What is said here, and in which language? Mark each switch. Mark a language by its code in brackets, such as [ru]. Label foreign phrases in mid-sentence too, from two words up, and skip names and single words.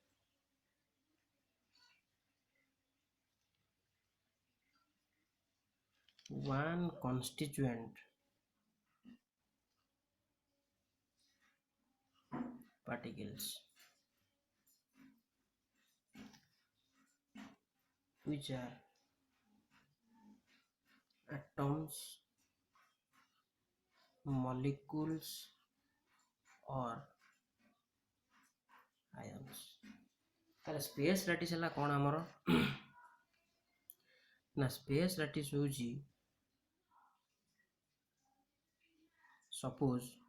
[en] one constituent particles which are atoms, molecules, or ions. [or] ତାହେଲେ [en] space lattice [or] ହେଲା କ'ଣ ଆମର ନା [en] space lattice [or] ହେଉଛି ସପୋଜ